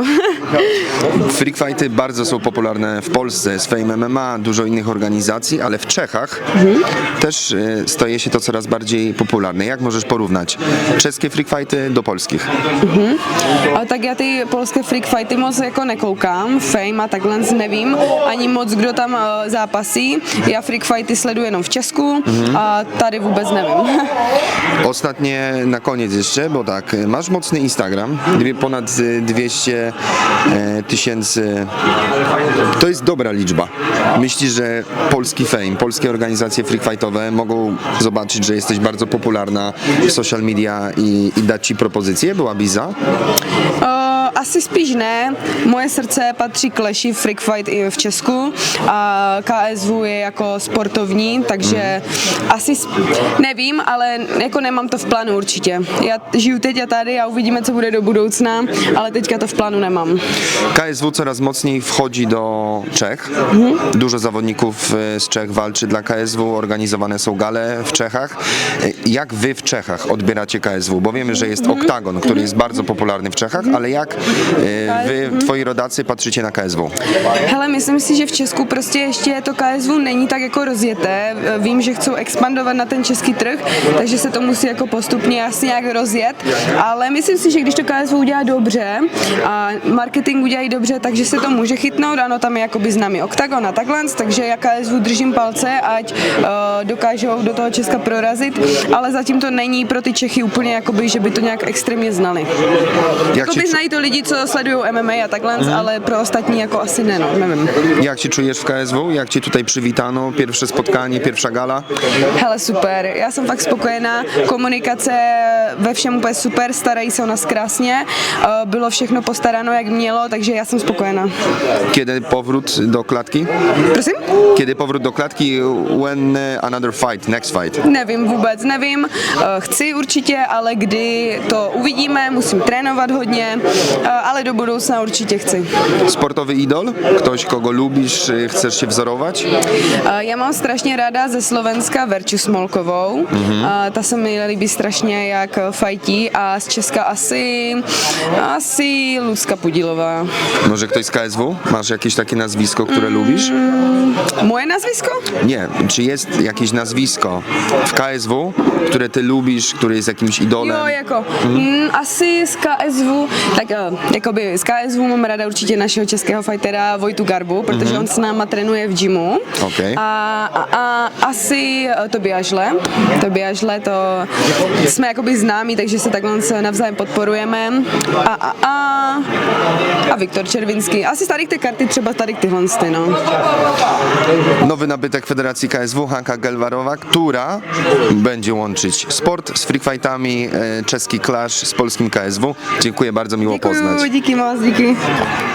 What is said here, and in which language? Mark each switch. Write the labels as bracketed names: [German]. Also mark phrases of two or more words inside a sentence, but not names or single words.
[Polish] Freak fighty bardzo są popularne w Polsce, z Fame MMA, dużo innych organizacji, ale w Czechach też staje się to coraz bardziej popularne. Jak możesz porównać czeskie freak fighty do polskich? [Czech] Ale tak já ty polské freak fighty moc jako nekoukám, Fame a takhle nevím, ani moc kdo tam zápasí. Já freak fighty sleduji jenom v Česku a tady vůbec nevím. [Polish] Ostatnie na koniec jeszcze, bo tak, masz mocny Instagram, ponad 200 tysięcy, to jest dobra liczba. Myślisz, że polski Fame, polskie organizacje freak fightowe mogą zobaczyć, że jesteś bardzo popularna w [English] social media [Polish] i dać ci propozycję? Byłabyś za? [Czech] Asi spíš ne. Moje srdce patří Clashi Freak Fight i v Česku a KSV je jako sportovní, takže asi nevím, ale jako nemám to v plánu určitě. Já žiju teď a tady a uvidíme, co bude do budoucna, ale teďka to v plánu nemám. [Polish] KSW coraz mocniej wchodzi do Czech. Dużo zawodników z Czech walczy dla KSW, organizowane są gale w Czechach. Jak wy w Czechach odbieracie KSW? Bo wiemy, że jest Oktagon, który jest bardzo popularny w Czechach, ale jak wy, twoi rodacy, patrzycie na KSW? [Czech] Hele, myslím si, že v Česku prostě ještě to KSV není tak jako rozjeté. Vím, že chcou expandovat na ten český trh, takže se to musí jako postupně asi nějak rozjet, ale myslím si, že když to KSV udělá dobře a marketing udělají dobře, takže se to může chytnout. Ano, tam je jakoby známý Oktagon a takhle, takže já KSV držím palce, ať dokážou do toho Česka prorazit, ale zatím to není pro ty Čechy úplně jakoby, že by to nějak extrémně znali. Jakoby znají to lidi, co sledují MMA a takhle, ale pro ostatní jako asi ne, no, nevím. [Polish] Jak się czujesz w KSW? Jak cię tutaj przywitano? Pierwsze spotkanie, pierwsza gala? [Czech] Hele, super, já jsem fakt spokojená, komunikace ve všem úplně super, starají se o nás krásně, bylo všechno postaráno jak mělo, takže já jsem spokojená. [Polish] Kiedy powrót do klatki? [Czech] Prosím? [Polish] Kiedy powrót do klatki? [English] When another fight, next fight? [Czech] Nevím vůbec, nevím, chci určitě, ale kdy to uvidíme, musím trénovat hodně, ale do budoucna určitě chci. [Polish] Sportowy idol? Ktoś, kogo lubisz, chcesz się wzorować? [Czech] Já mám strašně ráda ze Slovenska Verču Smolkovou, ta se mi líbí strašně, jak fajtí, a z Česka asi Lucka Pudilová. [Polish] Może ktoś z KSW? Masz jakieś takie nazwisko, które lubisz? Moje nazwisko? Nie. Czy jest jakieś nazwisko w KSW, które ty lubisz, które jest jakimś idolem? [Czech] Jo, jako asi z KSV, tak jakoby z KSV mám ráda určitě našeho českého fightera Vojtu Garbu, protože on s náma trénuje v gymu. Okay. A asi Tobiáš Žle, to jsme jakoby známí, takže se takhle se navzájem podporujeme. A Viktor Červinský. Asi z tady ty karty, třeba tady tyhle, no. [Polish] Nowy nabytek Federacji KSW, Hanka Gelwarowa, która będzie łączyć sport z freak fightami, czeski clash z polskim KSW. Dziękuję bardzo, miło poznać. [Czech] Díky moc, díky.